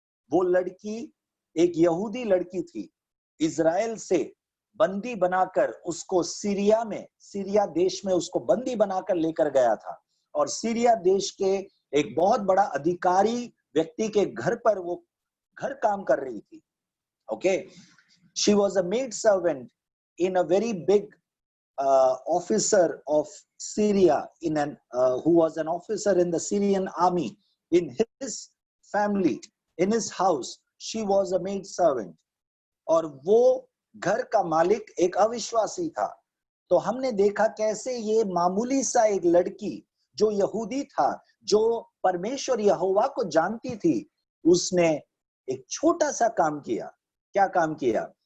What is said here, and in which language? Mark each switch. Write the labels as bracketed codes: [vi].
[hi] वो लड़की एक यहूदी लड़की थी, इजराइल से बंदी बनाकर उसको सीरिया देश में उसको बंदी बनाकर लेकर गया था, और सीरिया देश के एक बहुत बड़ा अधिकारी व्यक्ति के घर पर वो घर काम कर रही थी. [en] Okay, she was a maid servant in a very big officer of Syria, who was an officer in the Syrian army. In his family, in his house, she was a maid servant. [hi] और वो घर का मालिक एक अविश्वासी था. तो हमने देखा कैसे ये मामूली सा एक लड़की जो यहूदी था, जो परमेश्वर यहोवा को जानती थी, उसने एक छोटा सा काम किया. क्या काम किया?